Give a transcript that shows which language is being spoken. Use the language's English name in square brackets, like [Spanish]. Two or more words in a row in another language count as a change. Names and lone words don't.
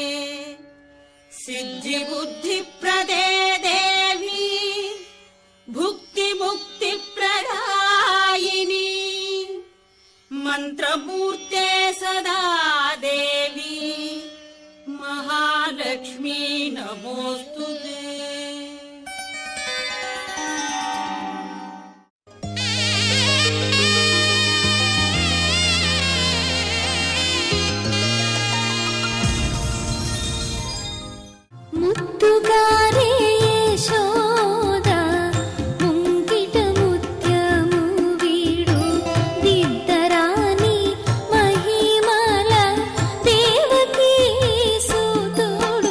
[Sanskrit] सिद्धिबुद्धिप्रदे देवी भुक्तिमुक्तिप्रदायिनी मंत्रमूर्ते सदा देवी महालक्ष्मी नमोस्तुते। [Telugu] ముత్తుగారే యశోద ముంగిట ముత్యము వీడు దిద్దరాని మహిమల దేవకీ సుతుడు.